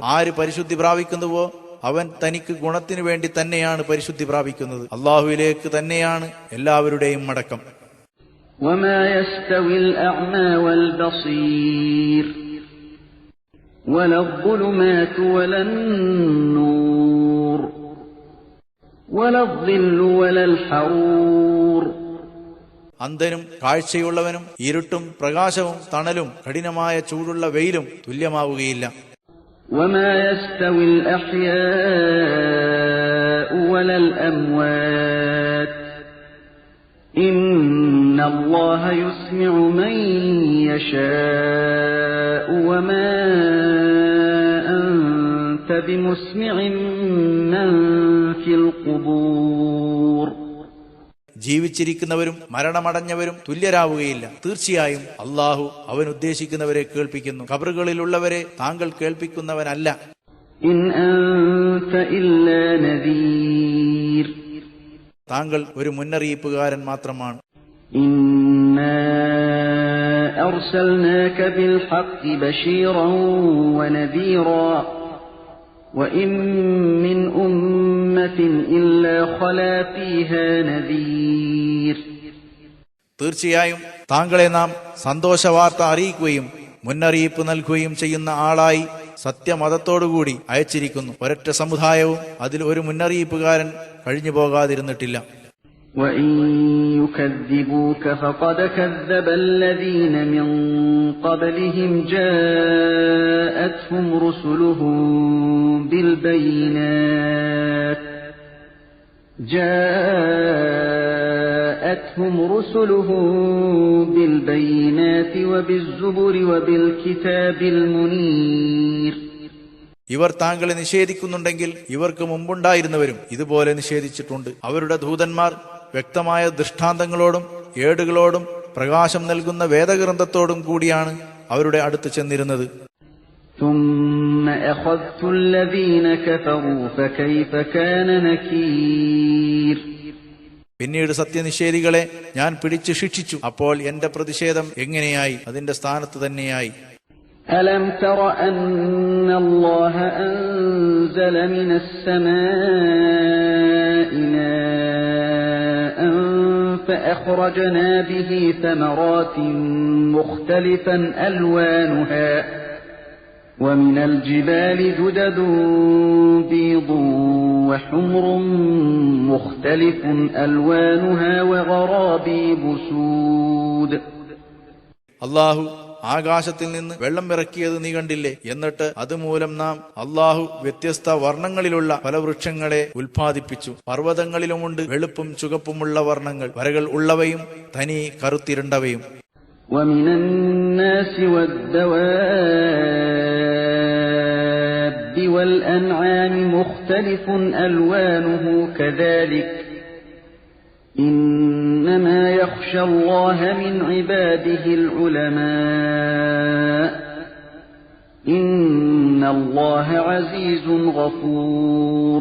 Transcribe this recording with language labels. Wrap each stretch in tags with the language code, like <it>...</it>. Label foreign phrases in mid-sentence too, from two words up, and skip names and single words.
<ml>ആര് പരിശുദ്ധി പ്രാപിക്കുന്നുവോ അവൻ തനിക്ക് ഗുണത്തിനു വേണ്ടി തന്നെയാണ് പരിശുദ്ധി പ്രാപിക്കുന്നത്. അള്ളാഹുവിലേക്ക് തന്നെയാണ് എല്ലാവരുടെയും മടക്കം.</ml> <ar>وما يستوي الأعمى والبصير ولا الظلمات ولا النور ولا الظل ولا الحرور.</ar> <ml>അന്ധനും കാഴ്ചയുള്ളവനും ഇരുട്ടും പ്രകാശവും തണലും കഠിനമായ ചൂടുള്ള വെയിലും തുല്യമാവുകയില്ല.</ml> <ar>وما يستوي الأحياء ولا الأموات إن الله يسمع من يشاء وما أنت بمسمع من في القبور.</ar> <ml>ജീവിച്ചിരിക്കുന്നവരും മരണമടഞ്ഞവരും തുല്യരാവുകയില്ല. തീർച്ചയായും അള്ളാഹു അവൻ ഉദ്ദേശിക്കുന്നവരെ കേൾപ്പിക്കുന്നു. ഖബറുകളിലുള്ളവരെ താങ്കൾ കേൾപ്പിക്കുന്നവനല്ല.</ml> <ar>إن أنت إلا نذير.</ar> <ml>താങ്കൾ ഒരു മുന്നറിയിപ്പുകാരൻ മാത്രമാണ്.</ml> <ar>إنا أرسلناك بالحق بشيرا ونذيرا وإن من أمة إلا خلا فيها نذير.</ar> <ml>തീർച്ചയായും താങ്കളെ നാം സന്തോഷവാർത്ത അറിയിക്കുകയും മുന്നറിയിപ്പ് നൽകുകയും ചെയ്യുന്ന ആളായി സത്യമതത്തോടുകൂടി അയച്ചിരിക്കുന്നു. ഒരൊറ്റ സമുദായവും അതിൽ ഒരു മുന്നറിയിപ്പുകാരൻ കഴിഞ്ഞു പോകാതിരുന്നിട്ടില്ല.</ml> <ar>وإن يكذبوك فقد كذب الذين من قبلهم جاءتهم رسلهم بالبينات وبالزبر وبالكتاب المنير.</ar> <ml>ഇവർ താങ്കളെ നിഷേധിക്കുന്നുണ്ടെങ്കിൽ ഇവർക്ക് മുമ്പുണ്ടായിരുന്നവരും ഇതുപോലെ നിഷേധിച്ചിട്ടുണ്ട്. അവരുടെ ദൂതന്മാർ വ്യക്തമായ ദൃഷ്ടാന്തങ്ങളോടും ഏടുകളോടും പ്രകാശം നൽകുന്ന വേദഗ്രന്ഥത്തോടും കൂടിയാണ് അവരുടെ അടുത്ത് ചെന്നിരുന്നത്.</ml> <ar>ثم أخذت الذين كفروا فكيف كان نكير.</ar> <ml>പിന്നീട് സത്യനിഷേധികളെ ഞാൻ പിടിച്ചു ശിക്ഷിച്ചു. അപ്പോൾ എന്റെ പ്രതിഷേധം എങ്ങനെയായി? അതിന്റെ സ്ഥാനത്ത് തന്നെയായി.</ml> <ar>ألم تر أن الله أنزل من السماء ماء فأخرجنا به ثمرات مختلفا ألوانها ومن الجبال جدد بيض وحمر مختلف ألوانها وغرابيب سود.</ar> <ml>അള്ളാഹു ആകാശത്തിൽ നിന്ന് വെള്ളം ഇറക്കിയത് നീ കണ്ടില്ലേ? എന്നിട്ട് അതുമൂലം നാം അള്ളാഹു വ്യത്യസ്ത വർണ്ണങ്ങളിലുള്ള പല വൃക്ഷങ്ങളെ ഉൽപ്പാദിപ്പിച്ചു. പർവ്വതങ്ങളിലുമുണ്ട് വെളുപ്പും ചുവപ്പുമുള്ള വർണ്ണങ്ങൾ, വരകൾ ഉള്ളവയും തനി കറുത്തിരണ്ടവയും.</ml> <ar>ومن الناس والدواب والأنعام مختلف ألوانه كذلك إنما يخشى الله من عباده العلماء إن الله عزيز غفور.</ar>